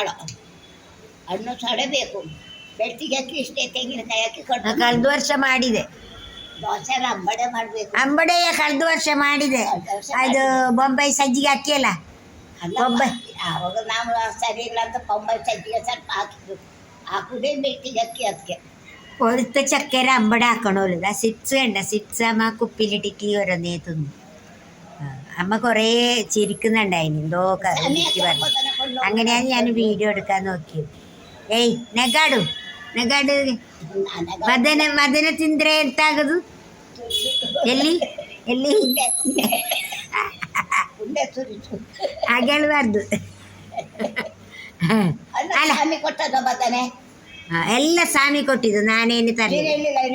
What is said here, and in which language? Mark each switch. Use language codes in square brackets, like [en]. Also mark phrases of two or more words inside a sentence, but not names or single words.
[kn] ಹಣ್ಣು ಸೊಡೆ ಬೇಕು, ಬೆಳ್ತಿಗೆ ಹಾಕಿ ಇಷ್ಟೇ ತೆಂಗಿನಕಾಯಿ ಹಾಕಿ ಕೊಟ್ಟು. ಕಳೆದ ವರ್ಷ ಮಾಡಿದೆ ದೋಸೆ ಅಂಬಡೆ ಮಾಡಬೇಕು. ಅಂಬಡೆಯ ಕಳೆದ ವರ್ಷ ಮಾಡಿದೆ. ಅದು ಬೊಂಬೈ ಸಜ್ಜಿಗೆ ಹಾಕಿಯಲ್ಲ, ಬೊಂಬೈ. ಆವಾಗ ನಾವು ಸರಿ ಇಲ್ಲ ಅಂತ ಬೊಂಬೈ ಸಜ್ಜಿಗೆ ಸ್ವಲ್ಪ ಹಾಕುದೇ ಬೆಳ್ತಿಗೆ ಹಾಕಿ. ಅದಕ್ಕೆ [ml] ഒരുത്ത ചക്കര അമ്പട ആക്കണമല്ലോ. സിപ്സ് കണ്ട, സിപ്സ് അമ്മ കുപ്പിയിലിട്ടിട്ട് ഓരോന്നേ തിന്നു. അമ്മ കുറേ ചിരിക്കുന്നുണ്ടായിന്, എന്തോ പറഞ്ഞു. അങ്ങനെയാണ് ഞാൻ വീഡിയോ എടുക്കാൻ നോക്കിയത്. [kn] ಏಯ್ ನಗಾಡು ಮದನ ತಿಂದ್ರೆ ಎಂತಾಗದು? ಎಲ್ಲಿ ಹಾಗೆ ಹೇಳ್ಬಾರ್ದು. ಎಲ್ಲ ಸ್ವಾಮಿ ಕೊಟ್ಟಿದ್ದು, ನಾನೇನು ತರಲಿಲ್ಲ.